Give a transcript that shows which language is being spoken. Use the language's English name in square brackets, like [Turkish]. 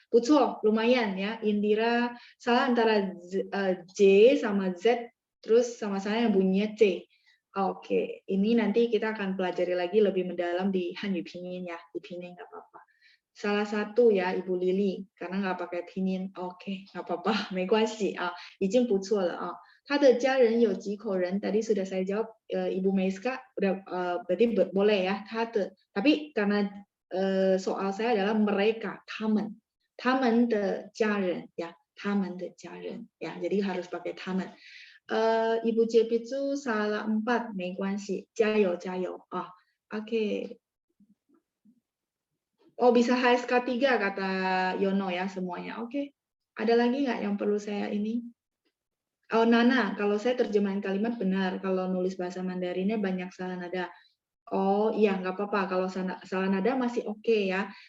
[Chinese] 不错, [Indonesian] lumayan ya. Indira salah antara J sama Z, terus sama saya yang bunyinya C. Oke, ini nanti kita akan pelajari lagi lebih mendalam di Hanyu Pinyin ya. Di Pinyin nggak apa-apa. Salah satu ya Ibu Lili, karena nggak pakai Pinyin. Oke, nggak apa-apa, [Chinese] 没关系啊，已经不错了啊。他的家人有几口人？ [Indonesian] Tadi sudah saya jawab, Ibu Meiska udah berarti boleh ya. 他的, tapi karena soal saya adalah mereka, [Chinese] 他们的家人 [Indonesian] ya, 他们的家人 ya. Jadi harus pakai 他们。 Ibu Jepitu salah 4, [Chinese] 没关系，加油加油啊。 [Indonesian] Oke. Oh bisa HSK 3 kata Yono ya semuanya. Oke. Ada lagi nggak yang perlu saya ini? Oh Nana, kalau saya terjemahin kalimat benar, kalau nulis bahasa Mandarinnya banyak salah nada. Oh iya nggak apa-apa, kalau salah nada masih oke ya.